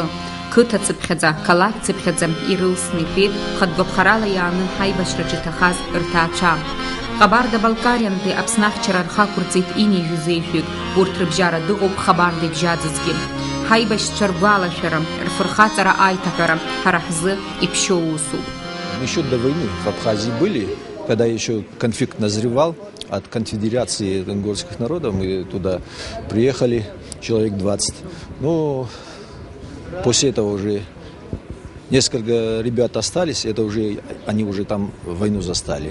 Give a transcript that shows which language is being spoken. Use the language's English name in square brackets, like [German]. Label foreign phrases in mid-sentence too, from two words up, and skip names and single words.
[Abkhazian] Қыҭа цыԥхьаӡа, қалақь цыԥхьаӡа ирылсны итәеит хатәгәаԥхарала иааны ҳаибашьраҿы иҭахаз рҭаацәа. Кабарда-Балкариантәи Аԥсны ахьчара рхақәырҵеит инижәыз еиҳәҩык. Урҭ рыбжьара дыҟоуп Хабарда ибжьаӡызгьы. Ҳаибашьцәа ргәалашәара, рфырхаҵара аиҭаҳәара ҳара ҳзы иԥшьоу усуп. [Russian] Еще до войны в Абхазии были, когда еще конфликт назревал от конфедерации ингорских народов, мы туда приехали, человек 20. Но после этого уже несколько ребят остались, это уже они уже там войну застали.